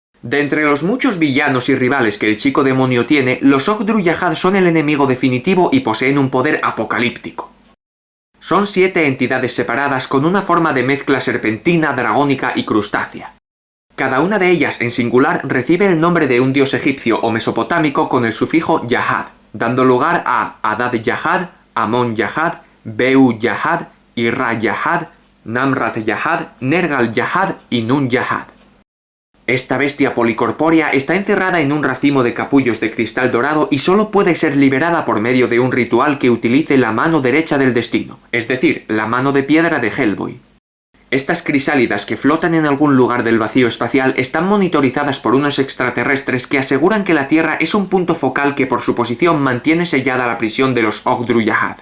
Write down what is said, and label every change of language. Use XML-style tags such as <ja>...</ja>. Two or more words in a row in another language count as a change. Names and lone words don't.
<es>De entre los muchos villanos y rivales que el chico demonio tiene, los Ogdru-Yahad son el enemigo definitivo y poseen un poder apocalíptico. Son 7 entidades separadas con una forma de mezcla serpentina, dragónica y crustácea. Cada una de ellas en singular recibe el nombre de un dios egipcio o mesopotámico con el sufijo Yahad, dando lugar a Adad-Yahad, Amon-Yahad, Beu-Yahad, Irra-Yahad, Namrat-Yahad, Nergal-Yahad y Nun-Yahad. Esta bestia policorpórea está encerrada en un racimo de capullos de cristal dorado y solo puede ser liberada por medio de un ritual que utilice la mano derecha del destino, es decir, la mano de piedra de Hellboy. Estas crisálidas que flotan en algún lugar del vacío espacial están monitorizadas por unos extraterrestres que aseguran que la Tierra es un punto focal que por su posición mantiene sellada la prisión de los Ogdru-Yahad.</es>